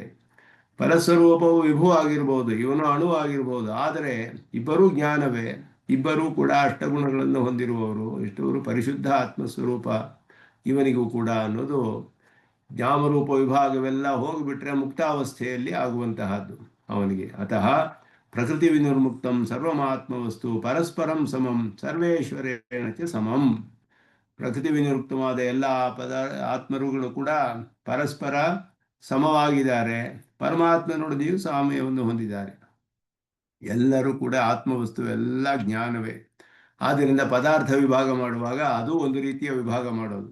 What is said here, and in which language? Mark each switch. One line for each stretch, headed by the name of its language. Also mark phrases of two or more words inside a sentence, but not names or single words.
Kannada: ಪರಸ್ವರೂಪವು ವಿಭು ಆಗಿರ್ಬೋದು, ಇವನು ಅಣು ಆಗಿರ್ಬೋದು, ಆದರೆ ಇಬ್ಬರೂ ಜ್ಞಾನವೇ, ಇಬ್ಬರೂ ಕೂಡ ಅಷ್ಟಗುಣಗಳನ್ನು ಹೊಂದಿರುವವರು, ಇಷ್ಟವರು ಪರಿಶುದ್ಧ ಆತ್ಮಸ್ವರೂಪ ಇವನಿಗೂ ಕೂಡ ಅನ್ನೋದು ಜ್ಞಾನರೂಪ ವಿಭಾಗವೆಲ್ಲ ಹೋಗಿಬಿಟ್ರೆ ಮುಕ್ತಾವಸ್ಥೆಯಲ್ಲಿ ಆಗುವಂತಹದ್ದು ಅವನಿಗೆ.
Sanskrit: ಅತಃ ಪ್ರಕೃತಿ ವಿನಿರ್ಮುಕ್ತಂ ಸರ್ವಮಾತ್ಮವಸ್ತು ಪರಸ್ಪರಂ ಸಮಂ ಸರ್ವೇಶ್ವರೇಣ ಚ ಸಮಂ.
Kannada: ಪ್ರಕೃತಿ ವಿನಿರುಕ್ತವಾದ ಎಲ್ಲ ಆತ್ಮರುಗಳು ಕೂಡ ಪರಸ್ಪರ ಸಮವಾಗಿದ್ದಾರೆ, ಪರಮಾತ್ಮನೊಡನೆಯೂ ಸಾಮ್ಯವನ್ನು ಹೊಂದಿದ್ದಾರೆ. ಎಲ್ಲರೂ ಕೂಡ ಆತ್ಮವಸ್ತು ಎಲ್ಲ ಜ್ಞಾನವೇ. ಆದ್ದರಿಂದ ಪದಾರ್ಥ ವಿಭಾಗ ಮಾಡುವಾಗ ಅದು ಒಂದು ರೀತಿಯ ವಿಭಾಗ ಮಾಡೋದು.